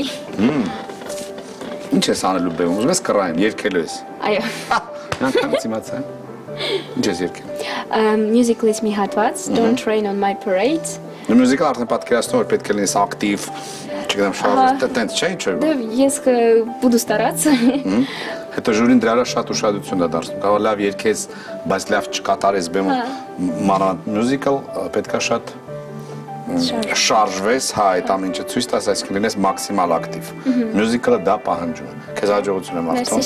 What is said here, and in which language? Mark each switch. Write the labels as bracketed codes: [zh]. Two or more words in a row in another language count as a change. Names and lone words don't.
[hy] Ինչ ես անելու բեմ ուզում ես կռայեմ երգելու ես Այո Անկամից իմացա Ինչ ես երգել Musical.ից մի հատված Don't Rain on My Parade Մյուզիկալ արդեն պատկերացնում որ պետք է լինես ակտիվ չգիտեմ շարժ տենց չէ ինչ որ Դե ես [ru] буду стараться [hy] Հետո ժյուրին դրա շատ ուշադրություն դա դարձնում կարող լավ երգես բայց լավ չկատարես բեմում մանավանդ մյուզիկալ պետքա շատ շարժվես հա այդ ամեն ինչը ցույց տաս այսինքն լինես մաքսիմալ ակտիվ մյուզիկալը դա պահանջում է քեզ հաջողություն եմ աղթում